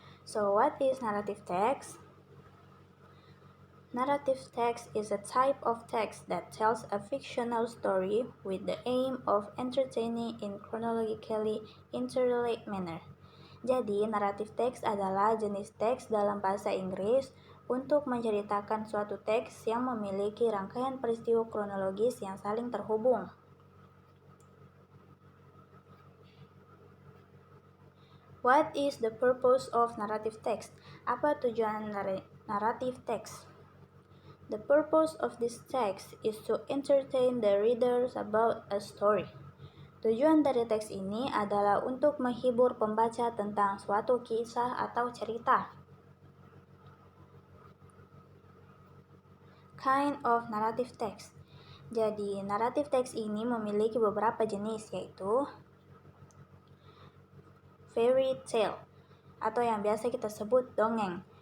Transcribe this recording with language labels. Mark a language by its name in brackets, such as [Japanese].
[English] So what is narrative text? Narrative text is a type of text that tells a fictional story with the aim of entertaining in chronologically interrelated manner. [Indonesian] Jadi, narrative text adalah jenis teks dalam bahasa Inggris untuk menceritakan suatu teks yang memiliki rangkaian peristiwa kronologis yang saling terhubung. [English] What is the purpose of narrative text? [Indonesian] Apa tujuan [English] narrative text? The purpose of this text is to entertain the readers about a story. [Indonesian] Tujuan dari teks ini adalah untuk menghibur pembaca tentang suatu kisah atau cerita. [English] Kind of narrative text. [Indonesian] Jadi, narrative text ini memiliki beberapa jenis, yaitu fairy tale, atau yang biasa kita sebut dongeng.